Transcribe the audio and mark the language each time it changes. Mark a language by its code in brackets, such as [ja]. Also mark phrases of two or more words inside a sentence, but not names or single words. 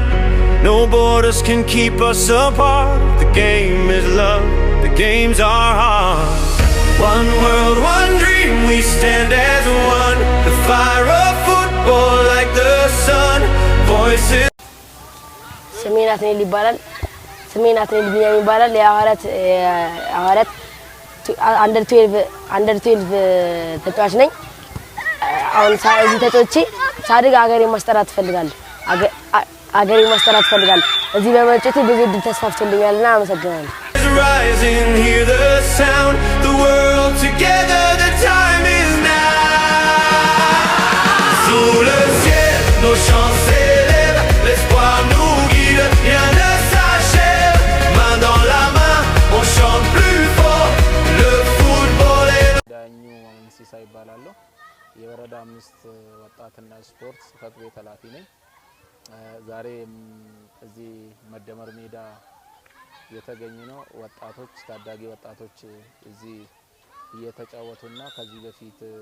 [en] No borders can keep us apart. The game is love, the games are hard. One world, one dream, we stand as one. The fire of football like the sun. Voices. [am] ስሜናት ነኝ ይባላል። ስሜናት ነኝ ቢኒያም ይባላል። የአዋራት አንደር 12 ተጫዋች ነኝ። አሁን እዚህ ተጫውቼ ሳድግ አገሬን ማስጠራት እፈልጋለሁ። አገሬን ማስጠራት እፈልጋለሁ። እዚህ በመጫወቴ ብዙ እድል ተስፋፍቶልኛልና አመሰግናለሁ። [en] Rising, hear the sound, the world together, the time is now. [fr] Sous le ciel, nos chants s'élèvent, l'espoir nous guide, rien ne s'achève. Main dans la main, on chante plus fort, le football est... [am] ዳኙ ሲሳ ይባላልው የወረዳ 5 ወጣትና ስፖርት ጽፈት ቤት ኃላፊ ነኝ። ዛሬ እዚህ መደመር ሜዳ የተገኘነው ወጣቶች ታዳጊ ወጣቶች እዚህ እየተጫወቱና ከዚህ በፊት